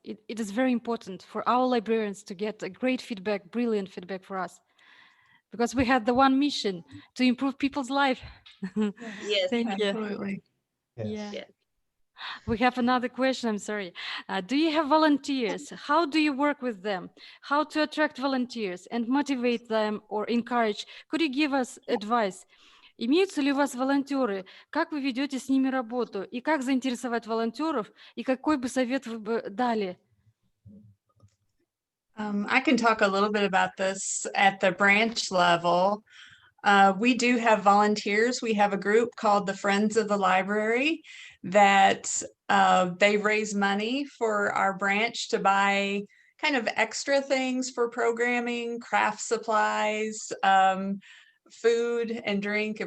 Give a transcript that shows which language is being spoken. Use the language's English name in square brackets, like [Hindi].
[English] It is very important for our librarians to get a great feedback, brilliant feedback for us, because we had the one mission to improve people's life. Yes. Thank you. Absolutely. Yes. Yeah. Yeah. We have another question, I'm sorry. Do you have volunteers? How do you work with them? How to attract volunteers and motivate them or encourage? Could you give us advice? [Russian] Имеются ли у вас волонтеры? Как вы ведете с ними работу? И как заинтересовать волонтеров? И какой бы совет вы бы дали? [English] I can talk a little bit about this at the branch level. We do have volunteers. We have a group called the Friends of the Library that they raise money for our branch to buy kind of extra things for programming, craft supplies, food and drink.